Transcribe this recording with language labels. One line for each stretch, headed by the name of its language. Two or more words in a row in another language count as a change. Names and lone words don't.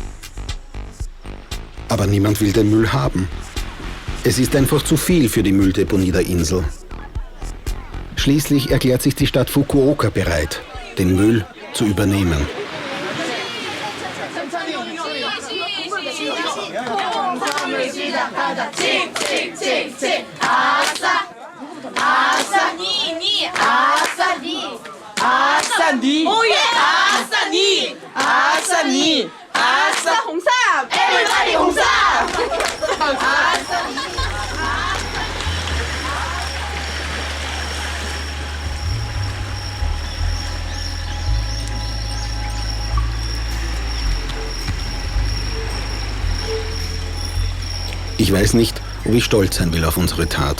German: Aber niemand will den Müll haben. Es ist einfach zu viel für die Mülldeponie der Insel. Schließlich erklärt sich die Stadt Fukuoka bereit, den Müll zu übernehmen.
Korean: 아싸니! 오예! 아싸니! 아싸니! 아싸 홍삼! Everybody 홍삼! 아싸니!
German: Ich weiß nicht, ob ich stolz sein will auf unsere Tat.